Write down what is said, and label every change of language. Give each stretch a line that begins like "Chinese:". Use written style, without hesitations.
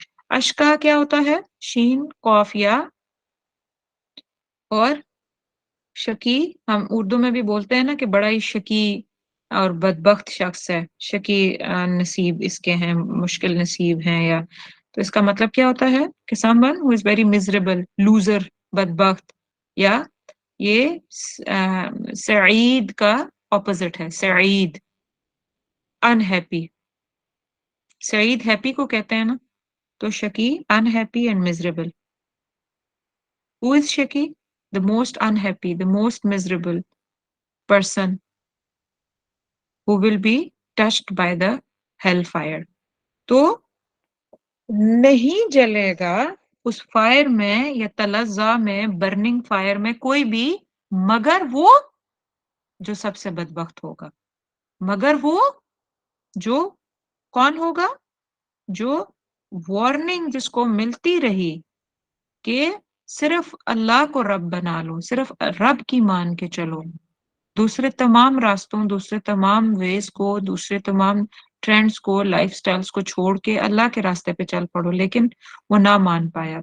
Urdu: اشکا کیا ہوتا ہے؟ شین قاف یا، اور شکی ہم اردو میں بھی بولتے ہیں نا کہ بڑا ہی شکی اور بدبخت شخص ہے، شکی نصیب اس کے ہیں، مشکل نصیب ہیں، یا تو اس کا مطلب کیا ہوتا ہے کہ
English: someone who is very miserable،
Urdu: loser, بدبخت، یا یہ سعید کا اپوزٹ ہے، سعید انہیپی. سعید ہیپی کو کہتے ہیں نا، تو شکی
English: unhappy and miserable. Who is shaki? The most unhappy, the most miserable person who will be touched by the hellfire.
Urdu: تو نہیں جلے گا اس فائر میں یا تلظا میں، برننگ فائر میں کوئی بھی، مگر وہ جو سب سے بدبخت ہوگا. مگر وہ جو کون ہوگا؟ جو وارننگ جس کو ملتی رہی کہ صرف اللہ کو رب بنا لو، صرف رب کی مان کے چلو، دوسرے تمام راستوں، دوسرے تمام ویز کو، دوسرے تمام ٹرینڈز کو، لائف سٹائلز کو چھوڑ کے اللہ کے راستے پہ چل پڑو، لیکن وہ نہ مان پایا.